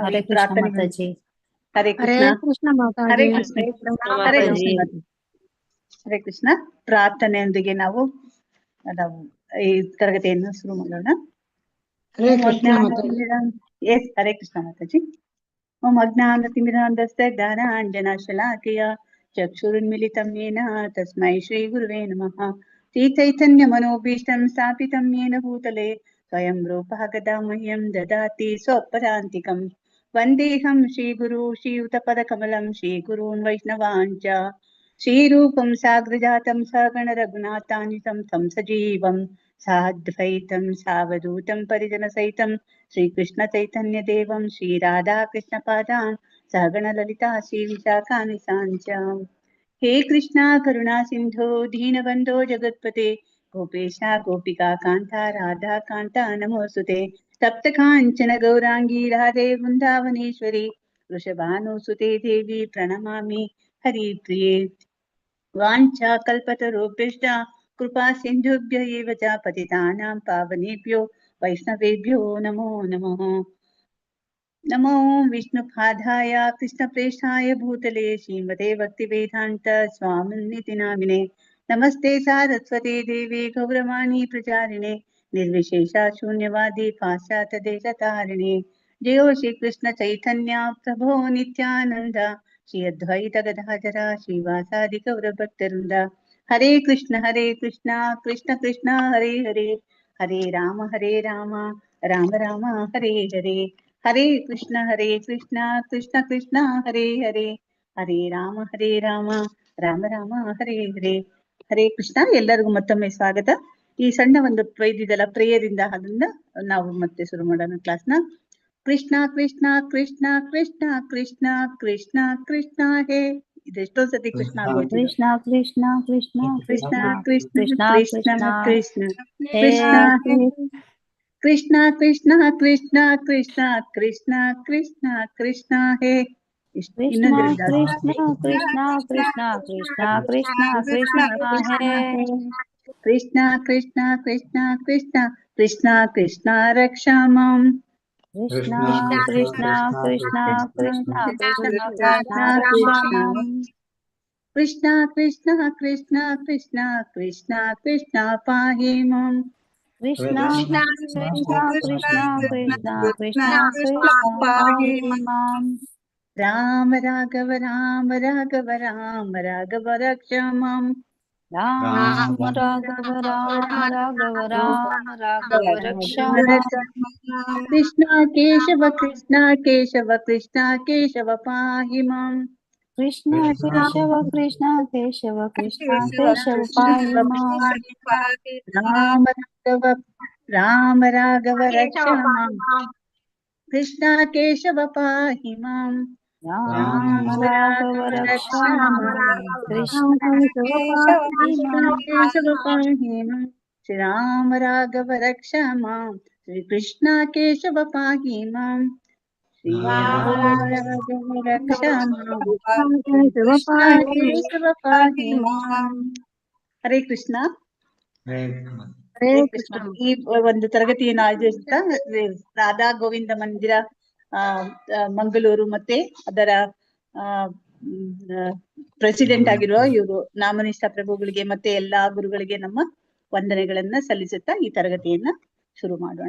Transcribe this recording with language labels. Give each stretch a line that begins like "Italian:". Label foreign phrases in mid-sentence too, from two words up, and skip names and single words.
Kannada: ಹರೇ ಕೃಷ್ಣ ಪ್ರಾರ್ಥನೆ. ಮಾತಾಜಿ. ಹರೇ ಕೃಷ್ಣ. ಹರೇ ಕೃಷ್ಣ. ಹರೇ ಮಾತಾಜಿ. ಕೃಷ್ಣ. ಹರೇ ಕೃಷ್ಣ. ಪ್ರಾರ್ಥನೆಯೊಂದಿಗೆ ನಾವು ಈ ತರಗತಿಯನ್ನು ಶುರು ಮಾಡೋಣ. ಎಸ್, ಹರೇ ಕೃಷ್ಣ ಮಾತಾಜಿ.
Sanskrit: ಓಂ ಅಜ್ಞಾನತಿಮಿರಾಂಧಸ್ಯ ಜ್ಞಾನಾಂಜನಶಲಾಕಯ ಚಕ್ಷುರುನ್ಮಿಲಿತಂ ಯೇನ ತಸ್ಮೈ ಶ್ರೀ ಗುರುವೇ ನಮಃ. ಶ್ರೀಚೈತನ್ಯಮನೋಭೀಷ್ಟಂ ಸ್ಥಾಪಿತಂ ಯೇನ ಭೂತಲೆ ಸ್ವಯಂ ರೂಪಃ ಗದಾ ಮಹ್ಯಂ ದದಾತಿ ಸ್ವಪದಾಂತಿಕಂ. ವಂದೇಹಂ ಶ್ರೀಗುರು ಶ್ರೀಯುತಪದಕಮಲಂ ಶ್ರೀಗುರೂನ್ ವೈಷ್ಣವಾಂಚ ಶ್ರೀರೂಪಂ ಸಾಗ್ರಜಾತಂ ಸಗಣ ರಘುನಾಥಾನ್ವಿತಂ तं ಸಜೀವಂ ಸಾದ್ವೈತಂ ಸಾವಧೂತಂ ಪರಿಜನಸಹಿತಂ ಶ್ರೀಕೃಷ್ಣ ಚೈತನ್ಯ ದೇವಂ ಶ್ರೀ ರಾಧಾ ಕೃಷ್ಣ ಪಾದಾನ್ ಸಗಣ ಲಲಿತಾ ಶ್ರೀ ವಿಶಾಖಾನಿಸಾಂಚ. ಹೇ ಕೃಷ್ಣ ಕರುಣಾ ಸಿಂಧೋ ದೀನಬಂಧೋ ಜಗತ್ಪತೆ ಗೋಪೇಶ ಗೋಪಿಕಾ ಕಾಂತ ರಾಧಾ ಕಾಂತ ನಮೋಸ್ತುತೆ. ತಪ್ತ ಕಾಂಚನ ಗೌರಾಂಗಿ ರಾಧೆ ವೃಂದಾವನೇಶ್ವರಿ ವೃಷಭಾನುಸುತೆ ದೇವಿ ಪ್ರಣಮಾಮಿ ಹರಿಪ್ರಿಯೆ. ವಾಂಛಾ ಕಲ್ಪತರುಭ್ಯಶ್ಚ ಕೃಪಾ ಸಿಂಧುಭ್ಯ ಏವ ಚ ಪತಿತಾನಾಂ ಪಾವನೇಭ್ಯೋ ವೈಷ್ಣವೇಭ್ಯೋ ನಮೋ ನಮಃ. ನಮೋ ವಿಷ್ಣುಪಾದಾಯ ಕೃಷ್ಣಪ್ರೇಷ್ಠಾಯ ಭೂತಲೆ ಶ್ರೀಮತೆ ಭಕ್ತಿವೇದಾಂತ ಸ್ವಾಮಿನಿತಿ ನಾಮಿನೆ. ನಮಸ್ತೆ ಸಾರಸ್ವತಿ ದೇವಿ ಗೌರವಾಣಿ ಪ್ರಚಾರಿಣೆ ನಿರ್ವಿಶೇಷ ಶೂನ್ಯವಾದಿ ಪಾಶ್ಚಾತ್ಯ ದೇಶತಾರಿಣೆ. ಜಯೋ ಶ್ರೀ ಕೃಷ್ಣ ಚೈತನ್ಯ ಪ್ರಭೋ ನಿತ್ಯಾನಂದ ಶ್ರೀ ಅದ್ವೈತ ಗದಾಧರ ಶ್ರೀವಾಸಾದಿ ಗೌರಭಕ್ತವೃಂದ. ಹರೇ ಕೃಷ್ಣ ಕೃಷ್ಣ ಕೃಷ್ಣ ಹರೇ ಹರೇ, ಹರೇ ರಾಮ ರಾಮ ರಾಮ ಹರೇ ಹರೇ. ಹರೇ ಕೃಷ್ಣ ಕೃಷ್ಣ ಕೃಷ್ಣ ಹರೇ ಹರೇ, ಹರೇ ರಾಮ ರಾಮ ರಾಮ ಹರೇ ಹರೇ.
Kannada: ಹರೇ ಕೃಷ್ಣ. ಎಲ್ಲರಿಗೂ ಮತ್ತೊಮ್ಮೆ ಸ್ವಾಗತ. ಈ ಸಣ್ಣ ಒಂದು ಇದೆಲ್ಲ ಪ್ರೇಯರ್ ಇಂದ ಅದನ್ನ ನಾವು ಮತ್ತೆ ಶುರು ಮಾಡೋಣ ಕ್ಲಾಸ್ನ.
Sanskrit: ಕೃಷ್ಣ ಕೃಷ್ಣ ಕೃಷ್ಣ ಕೃಷ್ಣ ಕೃಷ್ಣ ಕೃಷ್ಣ ಕೃಷ್ಣ ಹೇ.
Kannada: ಇದೆಷ್ಟೋ ಸತಿ ಕೃಷ್ಣ ಆಗೋಯ್ತು.
Sanskrit: ಕೃಷ್ಣ ಕೃಷ್ಣ ಕೃಷ್ಣ ಕೃಷ್ಣ ಕೃಷ್ಣ ಕೃಷ್ಣ ಕೃಷ್ಣ ಕೃಷ್ಣ ಕೃಷ್ಣ ಕೃಷ್ಣ ಕೃಷ್ಣ ಕೃಷ್ಣ ಕೃಷ್ಣ ಕೃಷ್ಣ ಕೃಷ್ಣ ಕೃಷ್ಣ ಹೇ. ಕೃಷ್ಣ ಕೃಷ್ಣ ಕೃಷ್ಣ ಕೃಷ್ಣ ಕೃಷ್ಣ ಕೃಷ್ಣ ಕೃಷ್ಣ ಹೇ. ಕೃಷ್ಣ ಕೃಷ್ಣ ಕೃಷ್ಣ ಕೃಷ್ಣ ಕೃಷ್ಣ ಕೃಷ್ಣ ರಕ್ಷಾ ಮಾಂ. ಕೃಷ್ಣ ಕೃಷ್ಣ ಕೃಷ್ಣ ಕೃಷ್ಣ ಕೃಷ್ಣ ಕೃಷ್ಣ ಕೃಷ್ಣ ಕೃಷ್ಣ ಕೃಷ್ಣ ಕೃಷ್ಣ ಕೃಷ್ಣ ಪಾಹಿ ಮಾಂ. ಕೃಷ್ಣ ಕೃಷ್ಣ ಕೃಷ್ಣ ಕೃಷ್ಣ ಕೃಷ್ಣ ಕೃಷ್ಣ ಪಾಹಿ ಮಾಂ. ರಾಮ ರಾಘವ ರಾಮ ರಾಘವ ರಾಮ ರಾಘವ ರಕ್ಷ ಮಾಂ. ರಾಮ ರಾಘವ ರಾಮ ರಾಘವ ರಾಮ ರಾಘವ ರಕ್ಷ ಕೃಷ್ಣ ಕೇಶವ ಕೃಷ್ಣ ಕೇಶವ ಕೃಷ್ಣ ಕೇಶವ ಪಾಹಿ ಮಾಂ. ಕೃಷ್ಣ ಕೇಶವ ಕೃಷ್ಣ ಕೇಶವ ಕೃಷ್ಣ ಕೇಶವ ಪಾಹಿ ಮಾಂ. ರಾಮ ರಾಘವ ರಕ್ಷ ಮಾಂ. ಕೃಷ್ಣ ಕೇಶವ ಪಾಹಿ ಮಾಂ. ರಾಮ ರಾಘವ ರಕ್ಷ ಮಾಂ. ಕೃಷ್ಣ ಕೇಶವ ಪಾಹಿ ಮಾಂ. ಶ್ರೀ ರಾಮ ರಾಘವ ರಕ್ಷ ಮಾಂ. ಶ್ರೀ ಕೃಷ್ಣ ಕೇಶವ ಪಾಹಿ ಮಾಂ. ಶ್ರೀ ರಾಮ ರಾಘವ ರಕ್ಷ ಮಾಂ. ಕೃಷ್ಣ ಕೇಶವ ಪಾಹಿ ಮಾಂ.
Kannada: ಹರೇ ಕೃಷ್ಣ. ಹರೇ ಕೃಷ್ಣ. ಈ ಒಂದು ತರಗತಿಯನ್ನು ಆಯೋಜಿಸುತ್ತಾ ರಾಧಾ ಗೋವಿಂದ ಮಂದಿರ ಮಂಗಳೂರು ಮತ್ತೆ ಅದರ ಪ್ರೆಸಿಡೆಂಟ್ ಆಗಿರುವ ಇವರು ನಾಮನಿಷ್ಠ ಪ್ರಭುಗಳಿಗೆ ಮತ್ತೆ ಎಲ್ಲಾ ಗುರುಗಳಿಗೆ ನಮ್ಮ ವಂದನೆಗಳನ್ನ ಸಲ್ಲಿಸುತ್ತಾ ಈ ತರಗತಿಯನ್ನ ಶುರು ಮಾಡೋಣ.